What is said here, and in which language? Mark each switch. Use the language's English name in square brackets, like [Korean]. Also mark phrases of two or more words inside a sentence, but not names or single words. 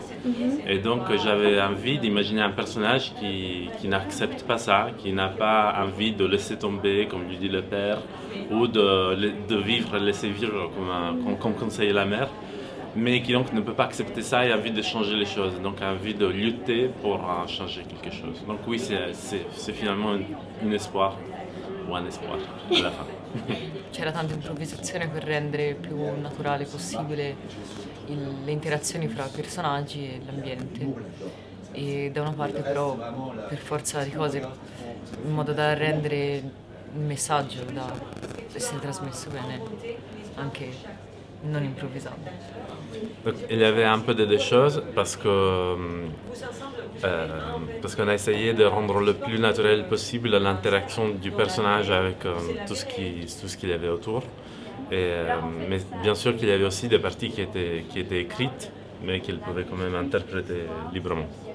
[French] Et donc j'avais envie d'imaginer un personnage qui n'accepte pas ça, qui n'a pas envie de laisser tomber, comme lui dit le père, ou de vivre, laisser vivre comme conseille la mère, mais qui donc ne peut pas accepter ça et a envie de changer les choses, donc a envie de lutter pour changer quelque chose. Donc oui, c'est finalement un espoir, ou un espoir à la fin. [Italian] C'era tanta improvvisazione per rendere più naturale possibile le interazioni fra i personaggi e l'ambiente. E da una parte però, per forza di cose, in modo da rendere il messaggio da essere trasmesso bene, anche non improvvisando. [French] Donc, il y avait un peu des deux choses parce qu'on a essayé de rendre le plus naturel possible l'interaction du personnage avec tout ce qu'il y avait autour. Mais bien sûr qu'il y avait aussi des parties qui étaient écrites, mais qu'il pouvait quand même interpréter librement.